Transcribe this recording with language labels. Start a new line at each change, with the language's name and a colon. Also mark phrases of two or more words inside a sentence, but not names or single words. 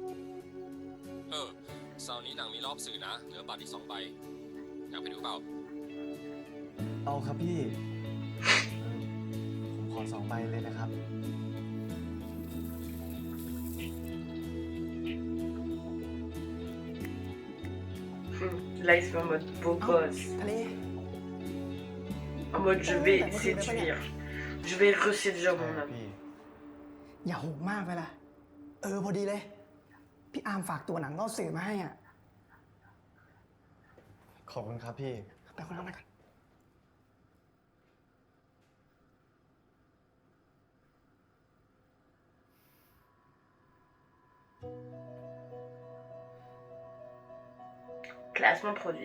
Thai: เสาร์นี้หนังมีรอบสื่อนะ เหลือบัตรอีก2 ใบ อยากไปดูเปล่า เอาครับพี่ ผมขอ2 ใบเลยนะครับ
French: Là il se met en mode beau gosse.
Thai: ทะเล
French: En mode je vais séduire. Je vais reséduire mon âme.
Thai: อย่าโหกมากไปล่ะ พอดีเลย พี่อาร์มฝากตัวหนังรอบสื่อมาให้อ่ะ ขอบคุณครับพี่ ไปคนละกัน
French: Classement produit.